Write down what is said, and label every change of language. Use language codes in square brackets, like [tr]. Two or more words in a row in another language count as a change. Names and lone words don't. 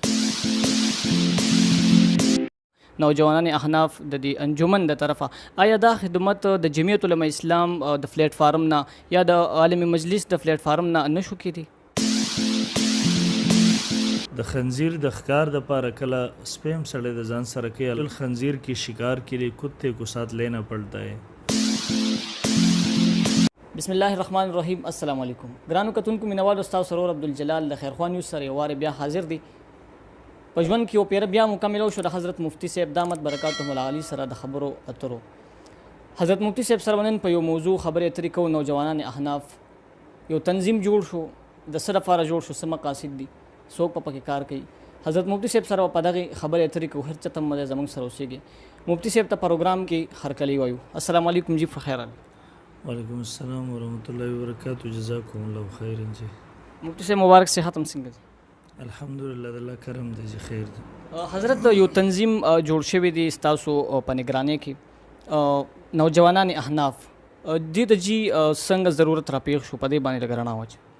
[ps] نوجوانان احناف د دې انجمن د طرفه آیا دا خدمت د جمعیت علماء اسلام د پلیټ فارم نه یا د عالمي مجلس د پلیټ فارم نه نشو کېدی؟ د خنزیر د ښکار د پاره کله سپیم سړی د ځان سره کوي [ur] خنزیر کی شکار کے لیے کتے کو ساتھ لینا پڑتا ہے. [ar] بسم الله الرحمن الرحیم. السلام علیکم [ps] ګرانو کتونکو مینوال استاد سرور عبدالجلال د خیرخوان یو سره واره بیا حاضر دی په ژوند کې او پیر بیا مکمل شو د حضرت مفتی صاحب [ar] دامت برکاتهم العالی [ps] سره د خبرو اترو. حضرت مفتی صاحب سره ونن په یو موضوع خبرې اترې کوو. نوجوانان احناف یو تنظیم جوړ شو د سره لپاره جوړ شو څه مقاصد دي څوک په پکې کار کوي. حضرت مفتی صاحب سره په دغه خبرې اترې کوو هر څه تم مزه زموږ سره اوسېږي. مفتی صاحب ته پروګرام کې هرکلی وایو. [ar] السلام علیکم [ps] جی خیر. [ar] وعلیکم السلام ورحمۃ اللہ وبرکاتہ. جزاکم الله خیر. جی [ps] مفتی صاحب مبارک صحت هم څنګه دي؟ الحمدلله د الله کرم دی جی خیر دی. حضرت یو تنظیم جوړ شوی دی ستاسو په نگرانی کې نوجوانان احناف د جی څنګه ضرورت راپېښ شو په دې باندې لګرنا وځي.